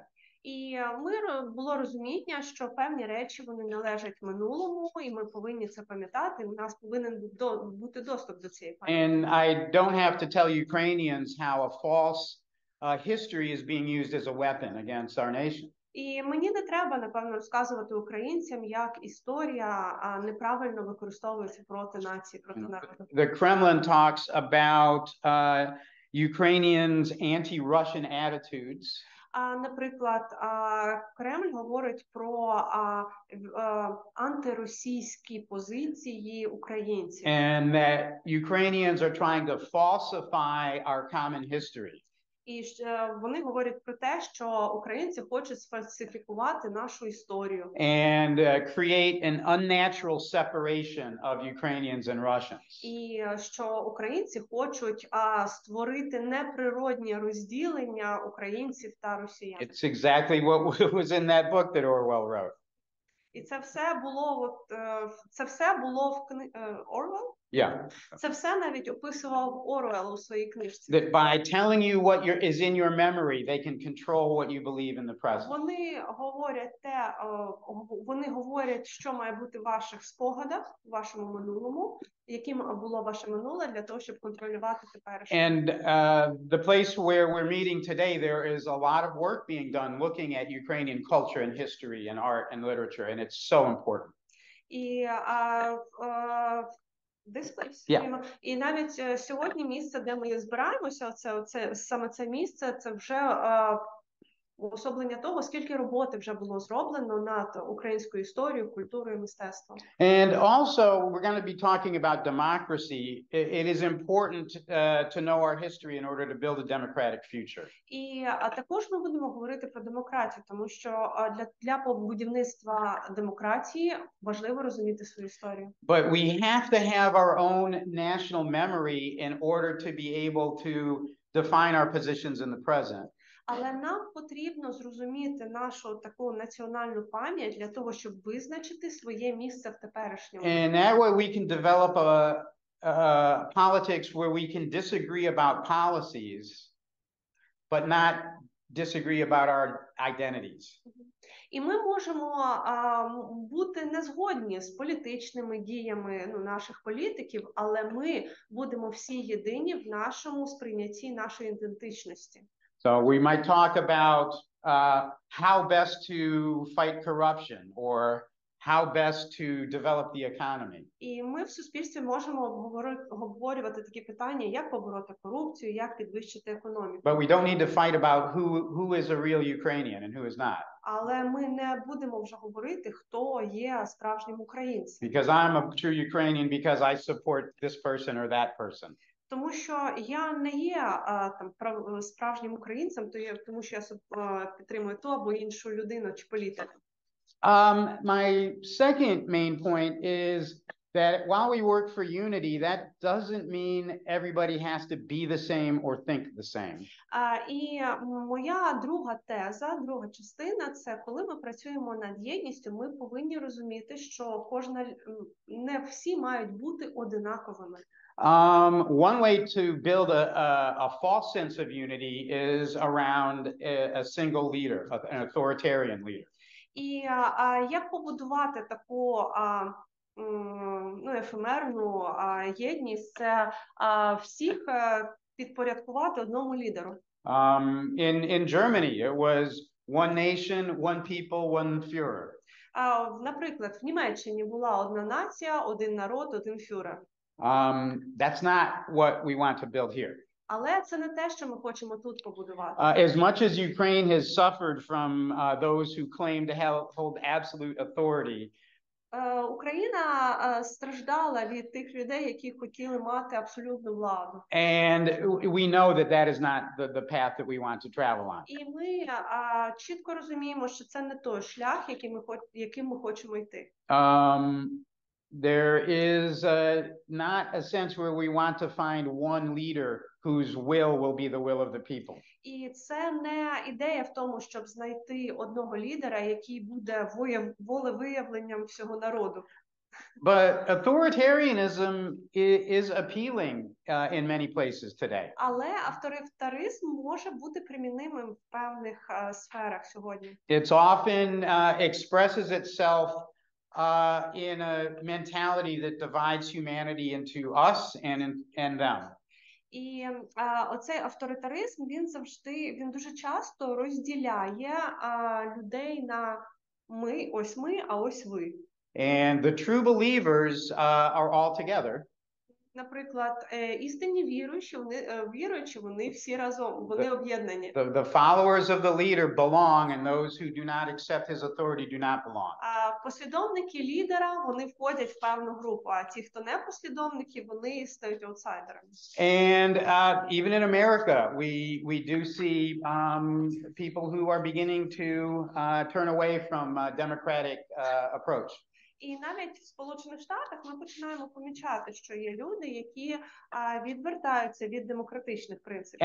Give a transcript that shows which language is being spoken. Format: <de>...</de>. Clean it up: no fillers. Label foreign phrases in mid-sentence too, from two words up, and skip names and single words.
<uk>І було розуміння, що певні речі, вони належать минулому, і ми повинні це пам'ятати, у нас повинен бути доступ до цієї пам'яті.</uk> <en>And I don't have to tell Ukrainians how a false history is being used as a weapon against our nation.</en> <uk>І мені не треба, напевно, розказувати українцям, як історія неправильно використовується проти нації, проти народу.</uk> <en>The Kremlin talks about Ukrainians' anti-Russian attitudes.</en> <uk>Наприклад, Кремль говорить про антиросійські позиції українців.</uk> <en>And that Ukrainians are trying to falsify our common history.</en> <uk>І вони говорять про те, що українці хочуть сфальсифікувати нашу історію.</uk> <en>And create an unnatural separation of Ukrainians and Russians.</en> <uk>І що українці хочуть створити неприродні розділення українців та росіян.</uk> <en>It's exactly what was in that book that Orwell wrote.</en> <uk>І це все було в книзі Орвел?</uk> <en>Yeah.</en> <uk>Це все навіть описував Орвел у своїй книжці.</uk> <en>That by telling you what is in your memory, they can control what you believe in the present.</en> <uk>Вони говорять, що має бути в ваших спогадах, в вашому минулому, яким було ваше минуле, для того, щоб контролювати теперішнє.</uk> <en>And the place where we're meeting today, there is a lot of work being done looking at Ukrainian culture and history and art and literature, and it's so important. І this place. Yeah.</en> <uk>І навіть сьогодні місце, де ми збираємося, саме це місце, це вже уособлення того, скільки роботи вже було зроблено над українською історією, культурою, мистецтвом.</uk> <en>And also, we're going to be talking about democracy. It is important to know our history in order to build a democratic future.</en> <uk>І також ми будемо говорити про демократію, тому що для будівництва демократії важливо розуміти свою історію.</uk> <en>But we have to have our own national memory in order to be able to define our positions in the present.</en> <uk>Але нам потрібно зрозуміти нашу таку національну пам'ять для того, щоб визначити своє місце в теперішньому.</uk> <en>And that way we can develop a politics where we can disagree about policies, but not disagree about our identities.</en> <uk>І ми можемо бути не згодні з політичними діями наших політиків, але ми будемо всі єдині в нашому сприйнятті нашої ідентичності.</uk> <en>So we might talk about how best to fight corruption or how best to develop the economy.</en> <uk>І ми в суспільстві можемо обговорювати такі питання, як побороти корупцію, як підвищити економіку.</uk> <en>But we don't need to fight about who is a real Ukrainian and who is not.</en> <uk>Але ми не будемо вже говорити, хто є справжнім українцем.</uk> <en>Because I'm a true Ukrainian because I support this person or that person.</en> <uk>Тому що я не є справжнім українцем, тому що я підтримую ту або іншу людину чи політику.</uk> <en>My second main point is that while we work for unity, that doesn't mean everybody has to be the same or think the same.</en> <uk>І моя друга теза, друга частина, це коли ми працюємо над єдністю, ми повинні розуміти, що не всі мають бути одинаковими.</uk> <en>One way to build a false sense of unity is around a single leader, an authoritarian leader.</en> <uk>І як побудувати таку ефемерну єдність, це всіх підпорядкувати одному лідеру.</uk> <en>In Germany, it was one nation, one people, one Führer.</en> <uk>Наприклад, в Німеччині була одна нація, один народ, один фюрер.</uk> <en>That's not what we want to build here.</en> <uk>Але це не те, що ми хочемо тут побудувати.</uk> <en>As much as Ukraine has suffered from those who claim to hold absolute authority,</en> <uk>Україна страждала від тих людей, які хотіли мати абсолютну владу.</uk> <en>and we know that that is not the path that we want to travel on.</en> <uk>І ми чітко розуміємо, що це не той шлях, яким ми хочемо йти.</uk> <en>There is not a sense where we want to find one leader whose will be the will of the people.</en> <uk>І це не ідея в тому, щоб знайти одного лідера, який буде волевиявленням всього народу.</uk> <en>But authoritarianism is appealing in many places today.</en> <uk>Але авторитаризм може бути примінимим в певних сферах сьогодні.</uk> <en>It's often expresses itself in a mentality that divides humanity into us and them.</en> <uk>І оцей авторитаризм, він дуже часто розділяє людей на ми, а ось ви.</uk> <en>And the true believers are all together.</en> <uk>Наприклад, істинні віруючі, вони всі разом, вони об'єднані.</uk> <en>The followers of the leader belong, and those who do not accept his authority do not belong.</en> <uk>Послідовники лідера, вони входять в певну групу, а ті, хто не послідовники, вони стають аутсайдерами.</uk> <en>And even in America, we do see people who are beginning to turn away from democratic approach.</en> <uk>І навіть в Сполучених Штатах ми починаємо помічати, що є люди, які відвертаються від демократичних принципів.</uk>